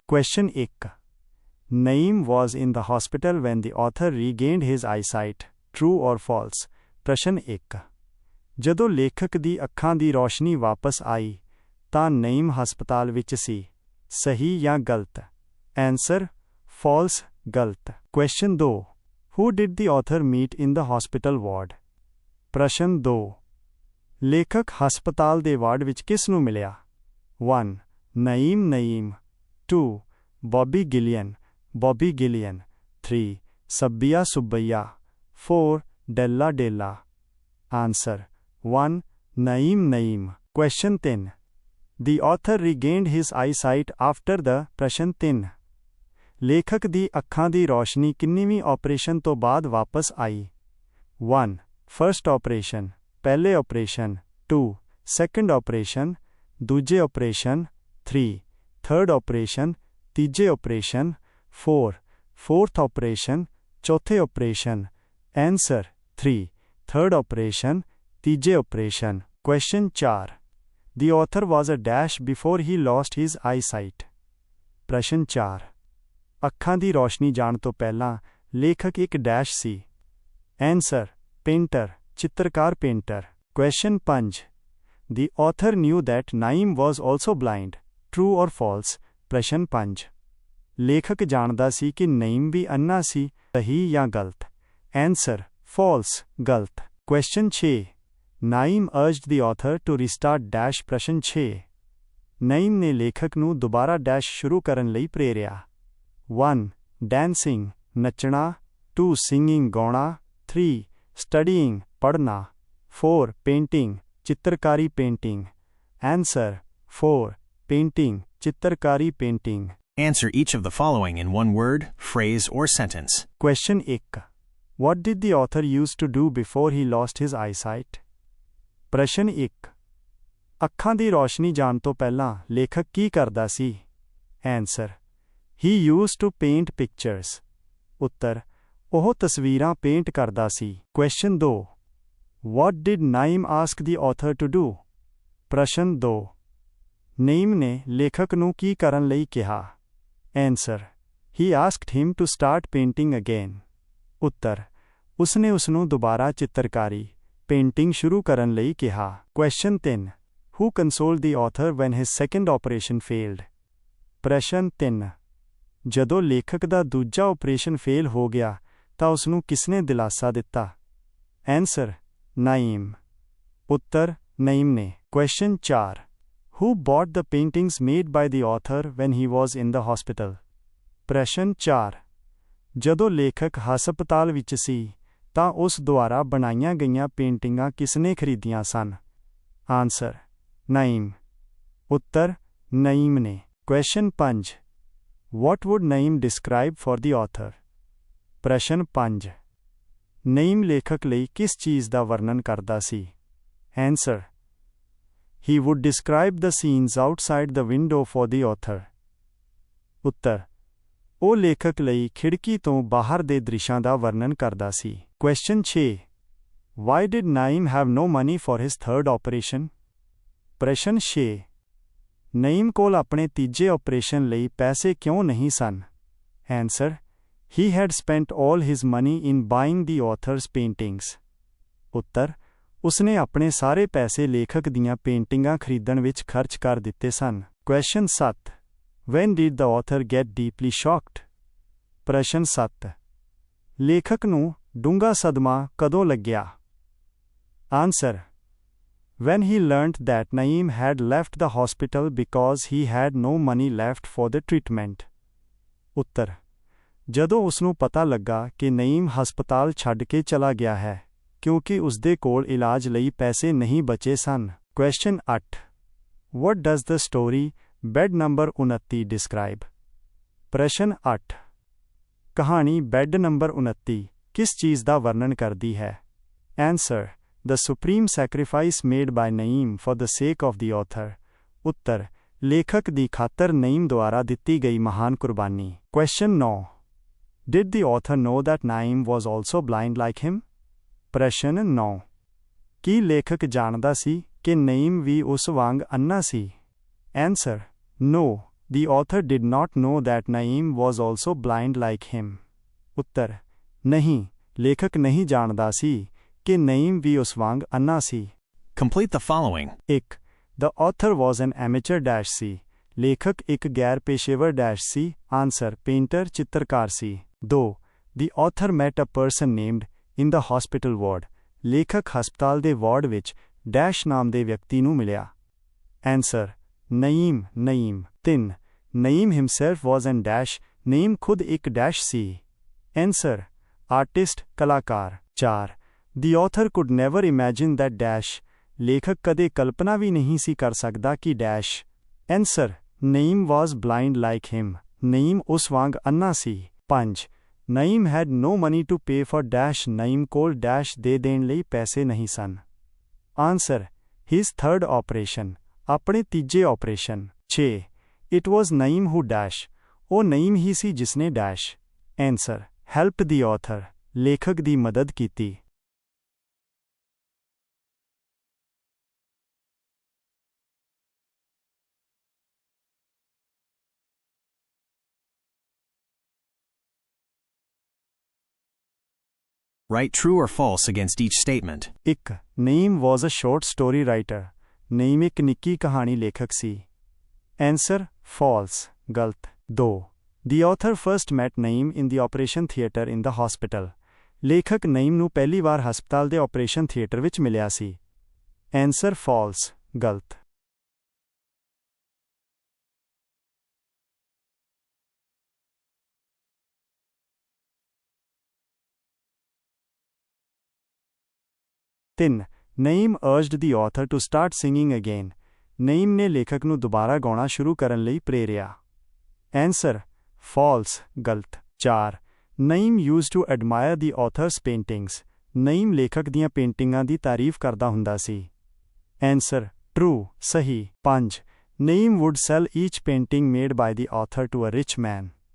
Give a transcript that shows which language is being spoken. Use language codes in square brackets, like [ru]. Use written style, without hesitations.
[en] Question 1 Naeem was in the hospital when the author regained his eyesight. True or false? [pa] ਪ੍ਰਸ਼ਨ 1 ਜਦੋਂ ਲੇਖਕ ਦੀ ਅੱਖਾਂ ਦੀ ਰੋਸ਼ਨੀ ਵਾਪਸ ਆਈ ਤਾਂ ਨਈਮ ਹਸਪਤਾਲ ਵਿੱਚ ਸੀ। ਸਹੀ ਜਾਂ ਗਲਤ? [en] Answer. False. [pa] ਗਲਤ। [en] Question 2 Who did the author meet in the hospital ward? [pa] ਪ੍ਰਸ਼ਨ 2 ਲੇਖਕ ਹਸਪਤਾਲ ਦੇ ਵਾਰਡ ਵਿੱਚ ਕਿਸ ਨੂੰ ਮਿਲਿਆ? [en] 1 Naeem. 2 Bobby Gillian. 3 Subbaiya. 4 Della. Answer. 1 Naeem. Question 10 The author regained his eyesight after the [pa] ਪ੍ਰਸ਼ਨ 3 ਲੇਖਕ ਦੀ ਅੱਖਾਂ ਦੀ ਰੋਸ਼ਨੀ ਕਿੰਨੀਵੀਂ ਆਪਰੇਸ਼ਨ ਤੋਂ ਬਾਅਦ ਵਾਪਸ ਆਈ? [en] 1 First operation [pa] ਪਹਿਲੇ ਆਪਰੇਸ਼ਨ। [en] 2 Second operation [pa] ਦੂਜੇ ਆਪਰੇਸ਼ਨ। [en] 3 Third operation [pa] ਤੀਜੇ ਆਪਰੇਸ਼ਨ। [en] 4 Fourth operation [pa] ਚੌਥੇ ਆਪਰੇਸ਼ਨ। [en] Answer. 3 Third operation [pa] ਤੀਜੇ operation. [en] Question 4 The author was a dash before he lost his eyesight. [pa] ਪ੍ਰਸ਼ਨ 4 ਅੱਖਾਂ ਦੀ ਰੋਸ਼ਨੀ ਜਾਣ ਤੋਂ ਪਹਿਲਾਂ ਲੇਖਕ ਇੱਕ ਡੈਸ਼ ਸੀ। [en] Answer. Painter [pa] ਚਿੱਤਰਕਾਰ painter. [en] Question 5 The author knew that Naeem was also blind. True or false? [pa] ਪ੍ਰਸ਼ਨ 5 ਲੇਖਕ ਜਾਣਦਾ ਸੀ ਕਿ ਨਈਮ ਵੀ ਅੰਨਾ ਸੀ, ਸਹੀ ਜਾਂ ਗਲਤ? [en] Answer: false, ਗਲਤ। Question 6 Naeem urged the author to restart dash [pa] ਪ੍ਰਸ਼ਨ 6 ਨਈਮ ਨੇ ਲੇਖਕ ਨੂੰ ਦੁਬਾਰਾ ਡੈਸ਼ ਸ਼ੁਰੂ ਕਰਨ ਲਈ ਪ੍ਰੇਰਿਆ। [en] 1 Dancing ਨੱਚਣਾ, 2 Singing ਗਾਉਣਾ, 3 Studying ਪੜ੍ਹਨਾ, 4 Painting ਚਿੱਤਰਕਾਰੀ painting। Answer: 4 Painting ਚਿੱਤਰਕਾਰੀ painting। Answer each of the following in one word, phrase, or sentence. Question 1 What did the author used to do before he lost his eyesight? [pa] ਪ੍ਰਸ਼ਨ 1 ਅੱਖਾਂ ਦੀ ਰੋਸ਼ਨੀ ਜਾਣ ਤੋਂ ਪਹਿਲਾਂ ਲੇਖਕ ਕੀ ਕਰਦਾ ਸੀ? [en] Answer: He used to paint pictures। [pa] ਉੱਤਰ: ਉਹ ਤਸਵੀਰਾਂ ਪੇਂਟ ਕਰਦਾ ਸੀ। [en] Question 2 What did Naeem ask the author to do? [pa] ਪ੍ਰਸ਼ਨ 2 ਨਈਮ ਨੇ ਲੇਖਕ ਨੂੰ ਕੀ ਕਰਨ ਲਈ ਕਿਹਾ? [en] Answer: He asked him to start painting again। [pa] ਉੱਤਰ: ਉਸਨੇ ਉਸਨੂੰ ਦੁਬਾਰਾ ਚਿੱਤਰਕਾਰੀ ਪੇਂਟਿੰਗ ਸ਼ੁਰੂ ਕਰਨ ਲਈ ਕਿਹਾ। [en] Question 3 Who consoled the author when his second operation failed? [pa] ਪ੍ਰਸ਼ਨ 3 ਜਦੋਂ ਲੇਖਕ ਦਾ ਦੂਜਾ ਆਪਰੇਸ਼ਨ ਫੇਲ ਹੋ ਗਿਆ ਤਾਂ ਉਸਨੂੰ ਕਿਸਨੇ ਦਿਲਾਸਾ ਦਿੱਤਾ? Answer: Naeem। ਉੱਤਰ: ਨਈਮ ਨੇ। [en] Question 4 Who bought the paintings made by the author when he was in the hospital? [pa] ਪ੍ਰਸ਼ਨ 4 ਜਦੋਂ ਲੇਖਕ ਹਸਪਤਾਲ ਵਿੱਚ ਸੀ ਤਾਂ ਉਸ ਦੁਆਰਾ ਬਣਾਈਆਂ ਗਈਆਂ ਪੇਂਟਿੰਗਾਂ ਕਿਸਨੇ ਖਰੀਦੀਆਂ ਸਨ? Answer: Naeem। ਉੱਤਰ: ਨਈਮ ਨੇ। [en] Question 5 What would Naeem describe for the author? [pa] ਪ੍ਰਸ਼ਨ 5 ਨਈਮ ਲੇਖਕ ਲਈ ਕਿਸ ਚੀਜ਼ ਦਾ ਵਰਣਨ ਕਰਦਾ ਸੀ? [en] Answer: He would describe the scenes outside the window for the author। [pa] ਉੱਤਰ: ਉਹ ਲੇਖਕ ਲਈ ਖਿੜਕੀ ਤੋਂ ਬਾਹਰ ਦੇ ਦ੍ਰਿਸ਼ਾਂ ਦਾ ਵਰਣਨ ਕਰਦਾ ਸੀ। [en] Question 6 Why did Naeem have no money for his third operation? [pa] ਪ੍ਰਸ਼ਨ 6 ਨਈਮ ਕੋਲ ਆਪਣੇ ਤੀਜੇ ਆਪਰੇਸ਼ਨ ਲਈ ਪੈਸੇ ਕਿਉਂ ਨਹੀਂ ਸਨ? [en] Answer: He had spent all his money in buying the author's paintings। [pa] ਉੱਤਰ: ਉਸਨੇ ਆਪਣੇ ਸਾਰੇ ਪੈਸੇ ਲੇਖਕ ਦੀਆਂ ਪੇਂਟਿੰਗਾਂ ਖਰੀਦਣ ਵਿੱਚ ਖਰਚ ਕਰ ਦਿੱਤੇ ਸਨ। [en] Question 7 When did the author get deeply shocked? [pa] ਪ੍ਰਸ਼ਨ 7 ਲੇਖਕ ਨੂੰ ਡੂੰਘਾ ਸਦਮਾ ਕਦੋਂ ਲੱਗਿਆ? [en] Answer: When he learnt that Naeem had left the hospital because he had no money left for the treatment। [pa] ਉੱਤਰ: ਜਦੋਂ ਉਸਨੂੰ ਪਤਾ ਲੱਗਾ ਕਿ ਨਈਮ ਹਸਪਤਾਲ ਛੱਡ ਕੇ ਚਲਾ ਗਿਆ ਹੈ ਕਿਉਂਕਿ ਉਸਦੇ ਕੋਲ ਇਲਾਜ ਲਈ ਪੈਸੇ ਨਹੀਂ ਬਚੇ ਸਨ। [en] Question 8 What does the story Bed number 29 describe? [pa] ਪ੍ਰਸ਼ਨ 8 ਕਹਾਣੀ ਬੈੱਡ ਨੰਬਰ 29 ਕਿਸ ਚੀਜ਼ ਦਾ ਵਰਣਨ ਕਰਦੀ ਹੈ? [en] Answer: The supreme sacrifice made by Naeem for the sake of the author। [pa] ਉੱਤਰ: ਲੇਖਕ ਦੀ ਖਾਤਰ ਨਈਮ ਦੁਆਰਾ ਦਿੱਤੀ ਗਈ ਮਹਾਨ ਕੁਰਬਾਨੀ। [en] Question 9 Did the author know that Naeem was also blind like him? [pa] ਪ੍ਰਸ਼ਨ 9 ਕੀ ਲੇਖਕ ਜਾਣਦਾ ਸੀ ਕਿ ਨਈਮ ਵੀ ਉਸ ਵਾਂਗ ਅੰਨਾ ਸੀ? [en] Answer: No, the author did not know that Naeem was also blind like him। [pa] ਉੱਤਰ: ਨਹੀਂ, ਲੇਖਕ ਨਹੀਂ ਜਾਣਦਾ ਸੀ ਕਿ ਨਈਮ ਵੀ ਉਸ ਵਾਂਗ ਅੰਨਾ ਸੀ। [en] Complete the following. 1 The author was an amateur dash [pa] ਸੀ। ਲੇਖਕ ਇੱਕ ਗੈਰ ਪੇਸ਼ੇਵਰ ਡੈਸ਼ ਸੀ। Answer: ਪੇਂਟਰ ਚਿੱਤਰਕਾਰ ਸੀ। [en] 2 The author met a person named in the hospital ward। [pa] ਲੇਖਕ ਹਸਪਤਾਲ ਦੇ ਵਾਰਡ ਵਿੱਚ ਡੈਸ਼ ਨਾਮ ਦੇ ਵਿਅਕਤੀ ਨੂੰ ਮਿਲਿਆ। Answer: Naeem. [en] 3 Naeem himself was an dash। [pa] Naeem ਖੁਦ ਇੱਕ ਡੈਸ਼ ਸੀ। Answer: ਆਰਟਿਸਟ ਕਲਾਕਾਰ। [en] 4 The author could never imagine that dash। [pa] ਲੇਖਕ ਕਦੇ ਕਲਪਨਾ ਵੀ ਨਹੀਂ ਸੀ ਕਰ ਸਕਦਾ ਕਿ dash. Answer: Naeem [en] was blind like him। [pa] Naeem ਉਸ ਵਾਂਗ ਅੰਨਾ ਸੀ। [en] 5 Naeem had no money to pay for dash। [pa] Naeem ਕੋਲ ਡੈਸ਼ ਦੇ ਦੇਣ ਲਈ ਪੈਸੇ ਨਹੀਂ ਸਨ। [en] Answer: His third operation। [pa] ਆਪਣੇ ਤੀਜੇ operation. [en] 6 It was Naeem who dash। [pa] ਉਹ ਨਈਮ ਹੀ ਸੀ ਜਿਸਨੇ dash. [en] Answer: Helped the author। [pa] ਲੇਖਕ ਦੀ ਮਦਦ ਕੀਤੀ। [en] Write true or false against each statement. 1 Naeem was a short story writer। [pa] Naeem ਇੱਕ ਨਿੱਕੀ ਕਹਾਣੀ ਲੇਖਕ ਸੀ। [en] Answer false ਗਲਤ। 2 The author first met Naeem in the operation theatre in the hospital. [pa] ਲੇਖਕ ਨਈਮ ਨੂੰ ਪਹਿਲੀ ਵਾਰ ਹਸਪਤਾਲ ਦੇ ਆਪਰੇਸ਼ਨ ਥੀਏਟਰ ਵਿੱਚ ਮਿਲਿਆ ਸੀ। [en] Answer false ਗਲਤ। 3 Naeem urged the author to start singing again. [pa] Naeem ਨੇ ਲੇਖਕ ਨੂੰ ਦੁਬਾਰਾ ਗਾਉਣਾ ਸ਼ੁਰੂ ਕਰਨ ਲਈ ਪ੍ਰੇਰਿਆ। [en] Answer false ਗਲਤ। 4 Naeem used to admire the author's paintings. [pa] Naeem ਲੇਖਕ ਦੀਆਂ ਪੇਂਟਿੰਗਾਂ ਦੀ ਤਾਰੀਫ ਕਰਦਾ ਹੁੰਦਾ ਸੀ। [en] Answer true ਸਹੀ। 5 Naeem would sell each painting made by the author to a rich man.